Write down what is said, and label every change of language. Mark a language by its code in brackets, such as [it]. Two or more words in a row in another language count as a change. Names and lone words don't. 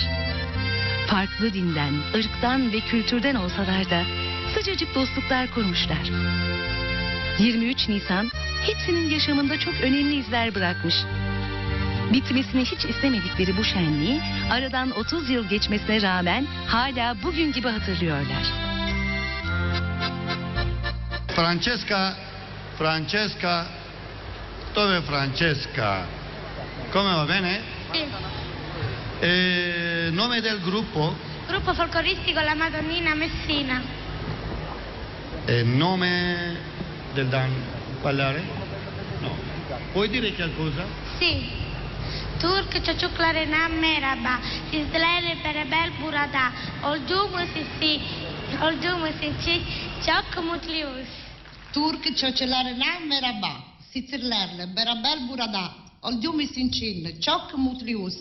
[tr] Farklı dinden, ırktan ve kültürden olsalar da sıcacık dostluklar kurmuşlar. 23 Nisan hepsinin yaşamında çok önemli izler bırakmış. Bitmesini hiç istemedikleri bu şenliği aradan 30 yıl geçmesine rağmen hala bugün gibi hatırlıyorlar. [it] Francesca, dove Francesca? Come va bene? Sì. Nome del gruppo? Gruppo folcloristico La Madonnina Messina. Nome del dan parlare? No. Puoi dire qualcosa? Sì. [tr] Türk çocuklarına merhaba. Sizlerle beraber burada olduğumuz için çok mutluyuz. Türk çocuklarına merhaba. Sizlerle beraber burada olduğumuz için çok mutluyuz.